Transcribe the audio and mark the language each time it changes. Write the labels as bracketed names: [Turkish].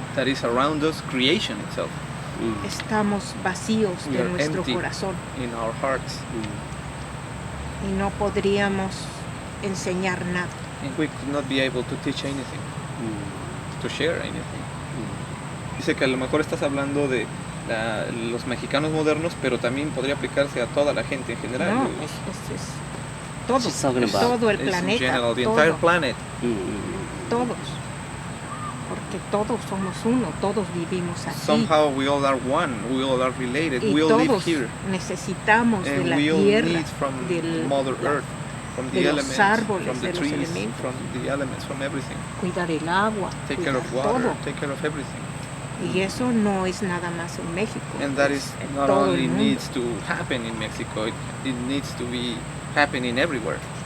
[English] that is around us, creation itself. [Spanish] Estamos vacíos de nuestro corazón [English] in our hearts. [Spanish] Y no podríamos enseñar nada. [English] And we could not be able to teach anything, to share anything. [Spanish] Dice que a lo mejor estás hablando de los mexicanos modernos, pero también podría aplicarse a toda la gente en general. No, es todo el planeta, [English] general, the entire planet. [Spanish] Todos, porque todos somos uno, todos vivimos aquí. [English] Somehow we all are one, we all are related, [Spanish] y [English] we all live [Spanish] todos [English] here. [Spanish] necesitamos de [English] And [Spanish] la [English] we all [Spanish] tierra, [English] need from Mother Earth, from the [Spanish] de [English] elements, [Spanish] los árboles, [English] from the [Spanish] de los [English] trees, [Spanish] elementos. [English] from the elements, from everything. [Spanish] Cuidar el agua, [English] Take [Spanish] cuidar [English] care of water, [Spanish] todo. [English] take care of everything. [Spanish] Y eso no es nada más en México. [English] And that is [Spanish] en [English] not [Spanish] todo [English] only [Spanish] el mundo. [English] needs to happen in Mexico, it needs to be happening everywhere.